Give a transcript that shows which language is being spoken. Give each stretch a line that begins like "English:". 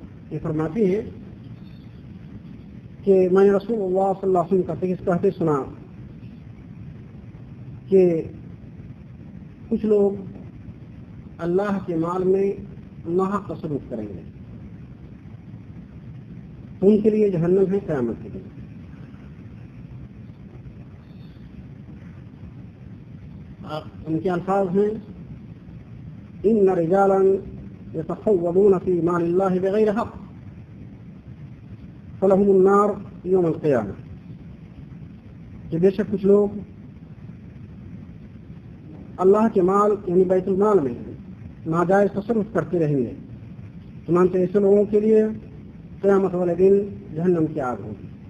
Urdu: یہ فرماتی ہے کہ میں نے رسول اللہ صلی اللہ علیہ وسلم کا کہتے سنا کہ کچھ لوگ اللہ کے مال میں ناحق تصرف کریں گے، ان کے لیے جہنم ہے قیامت کے دن. ان کے الفاظ ہیں:
Arabic: ان رجالا يتخوضون في مال الله بغير حق فلهم النار يوم القيامة.
Urdu: کہ بے شک کچھ لوگ اللہ کے مال یعنی بیت المال میں ناجائز تصرف کرتے رہیں گے، چنانچہ ایسے لوگوں کے لیے قیامت والے دن جہنم کی آگ ہوگی.